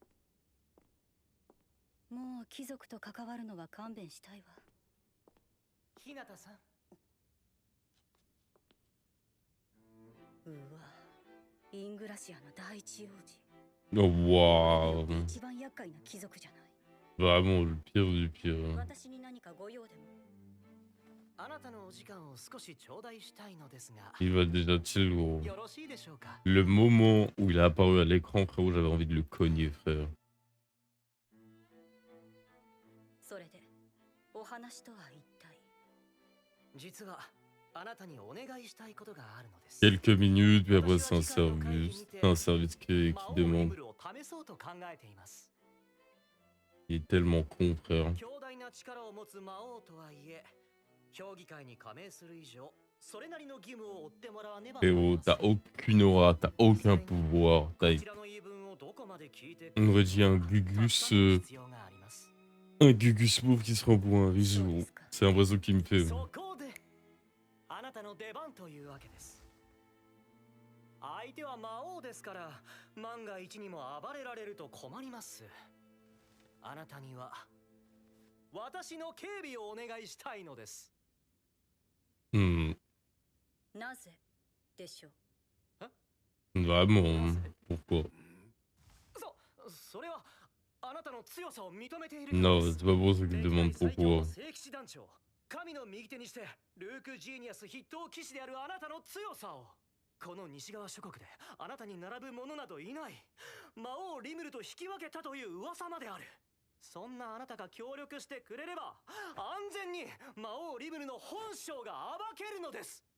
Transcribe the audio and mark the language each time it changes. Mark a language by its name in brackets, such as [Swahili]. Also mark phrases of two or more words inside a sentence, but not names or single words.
[Japanese] もう貴族と関わるのは勘弁したいわ。日向さん。うわ、イングラシアの第一王子。 [French] Oh, waouh. [Japanese] 一番厄介な貴族じゃない。 [French] Vraiment le pire du pire. [Japanese] 私に何かご用でも。あなたのお時間を少し頂戴したいのですが。 [French] Il va déjà chill, gros. [Japanese] よろしいでしょうか。 [French] Le moment où il a apparu à l'écran, frérot, j'avais envie de le cogner, frère. [Japanese] それでお話とは一体。実はあなたにお願いしたいことがあるのです。 [French] Quelques minutes, puis après c'est un service qui demande. [Japanese] を試そうと考えています。 [French] Il est tellement con, frère. [Japanese] 強大な力を持つ魔王とはいえ、評議会に加盟する以上、それなりの義務を負ってもらわねば。 [French] Frérot, t'as aucune aura, t'as aucun pouvoir. T'as... On aurait dit un Gugus. Un Gugus pauvre qui se rend pour un riche, gros. C'est l'impression qu'il me fait. [Japanese] あなたの出番というわけです。相手は魔王ですから、万が一にも暴れられると困ります。あなたには私の警備をお願いしたいのです。なぜでしょう。 [French] Vraiment, pourquoi? [Japanese] それはあなたの強さを認めている。 [French] Non, c'est pas pour ça qu'il demande pourquoi. [Japanese] 神の右手にしてルーク・ジーニアス筆頭騎士であるあなたの強さを。この西側諸国であなたに並ぶ者などいない。魔王リムルと引き分けたという噂まである。そんなあなたが協力してくれれば安全に魔王リムルの本性が暴けるのです。